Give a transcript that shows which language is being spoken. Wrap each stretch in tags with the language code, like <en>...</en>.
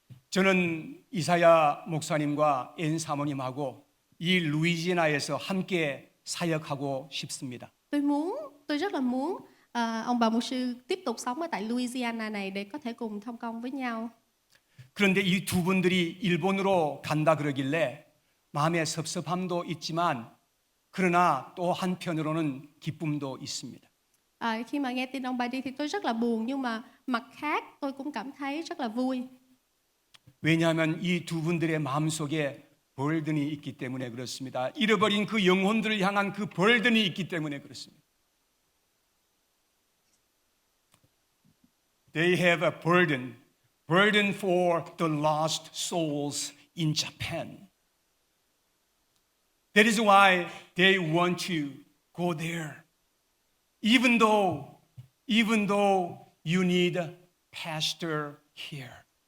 <ko>저는 이사야 목사님과 앤 사모님하고 이 루이지애나에서 함께 사역하고 싶습니다.</ko> <vi>Tôi rất là muốn ông bà mục sư tiếp tục sống ở tại Louisiana này để có thể cùng thông công với nhau.</vi> <ko>그런데 이 두 분들이 일본으로 간다 그러길래 마음에 섭섭함도 있지만 그러나 또 한편으로는 기쁨도 있습니다.</ko> <vi>Khi mà nghe tin ông bà đi thì tôi rất là buồn, nhưng mà mặt khác tôi cũng cảm thấy rất là vui.</vi> <ko>왜냐하면 이 두 분들의 마음속에 벌든이 있기 때문에 그렇습니다. 잃어버린 그 영혼들을 향한 그 벌든이 있기 때문에 그렇습니다.</ko> <en>They have a burden for the lost souls in Japan. That is why they want to go there. Even though you need a pastor here.</en>